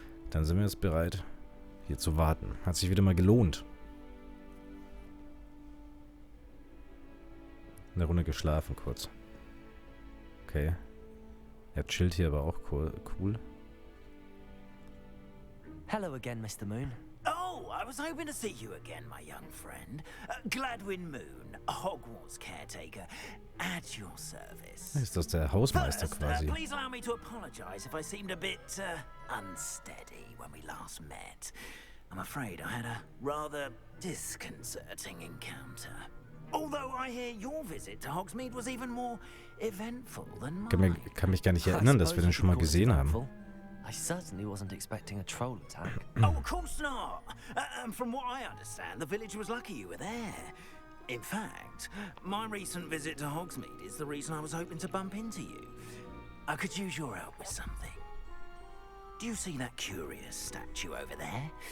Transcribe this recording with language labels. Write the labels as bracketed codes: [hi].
[de] Dann sind wir jetzt bereit, hier zu warten. Hat sich wieder mal gelohnt. Eine Runde geschlafen kurz. Okay. Er chillt hier aber auch cool. [en] Hello again, Mr. Moon. Oh, I was hoping to see you again, my young friend. Gladwin Moon, Hogwarts caretaker, at your service. [de] Ist das der Hausmeister [en] First, [de] quasi? [en] Please allow me to apologize if I seemed a bit unsteady when we last met. I'm afraid I had a rather disconcerting encounter. Although I hear your visit to Hogsmeade was even more eventful than mine. [de] Kann mich gar nicht erinnern, dass wir den schon mal gesehen haben. [en] I certainly wasn't expecting a troll attack. Oh, of course not. And from what I understand, the village was lucky you were there. In fact, my recent visit to Hogsmeade is the reason I was hoping to bump into you. I could use your help with something. Do you see that curious statue over there?